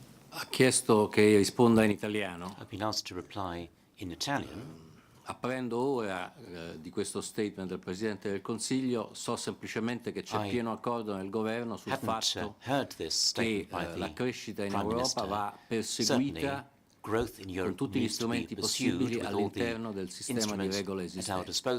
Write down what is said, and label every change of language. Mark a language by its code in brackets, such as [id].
[it] Ha chiesto che risponda in italiano. [en] I've been asked to reply in Italian. [it] Apprendo ora di questo statement del Presidente del Consiglio, so semplicemente che c'è pieno accordo nel governo sul fatto che la crescita in Europa va perseguita con tutti gli strumenti possibili all'interno del sistema di regole esistenti.